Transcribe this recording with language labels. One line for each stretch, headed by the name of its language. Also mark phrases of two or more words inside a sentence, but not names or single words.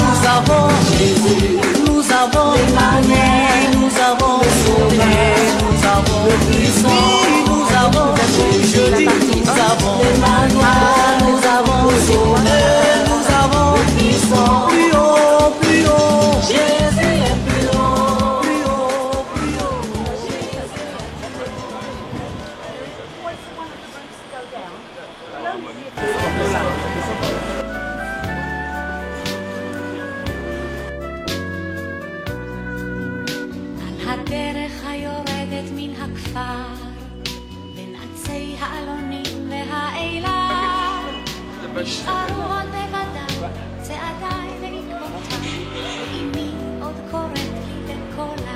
French: Nous avons Jésus, nous avons émané, nous avons sauvé, nous avons puissant, oui, nous avons, je dis nous avons Emmanuel, nous avons sauvé, nous avons puissant, plus haut, plus haut, Jésus est plus haut, plus haut, plus haut, Jésus.
Hebrew: על הדרך היורדת מן הכפר, בין עצי העלונים והאילן, נשארו עוד בוודאי צעדיי ועקבותיי, ואימי עוד קוראת לי בקולה.